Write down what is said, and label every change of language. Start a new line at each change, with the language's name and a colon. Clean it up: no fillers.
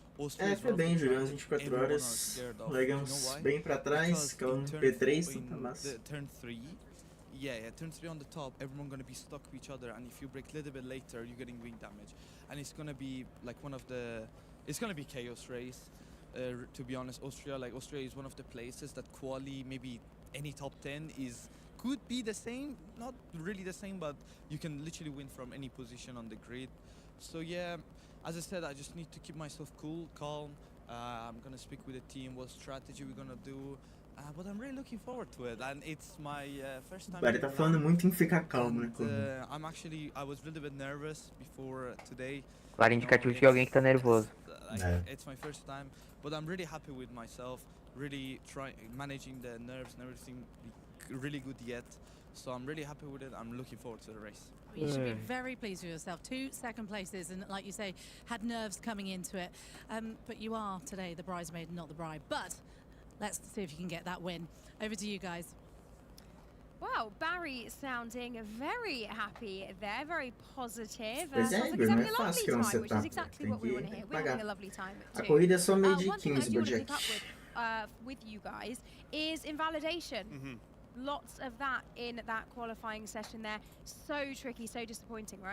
Portuguese: Foi bem, jogamos 24 horas, largamos bem pra trás, ficamos no P3, tá massa.
English: Turn 3. Yeah, turn 3 on the top, everyone gonna be stuck with each other, and if you brake a little bit later, you're getting wing damage. And it's gonna be like it's gonna be chaos race, to be honest. Austria is one of the places that quali, maybe any top 10 could be the same, not really the same, but you can literally win from any position on the grid. So yeah, as I said, I just need to keep myself cool, calm. I'm gonna speak with the team, what strategy we're gonna do. But I'm really looking forward to it, and it's my first time.
Portuguese: Ele tá falando muito em ficar calmo, né?
English: I was a little bit nervous before today.
Portuguese: Claro, indicativo de alguém que tá nervoso.
English: It's my first time, but I'm really happy with myself. Really managing the nerves and everything really good yet. So I'm really happy with it. I'm looking forward to the race. You should be very pleased with yourself. 2 second places, and like you say, had nerves coming into it. But you are today the bridesmaid, not the bride. But let's see if you can get that win. Over to you guys. Wow, Barry sounding very happy there, very positive.
Portuguese: Pois é, Igor, não é fácil criar um setup. Tem que pagar. A corrida é só meio de 15 do Jack.
English: With you guys is invalidation. Lots of that in that qualifying session there. So tricky, so disappointing, right?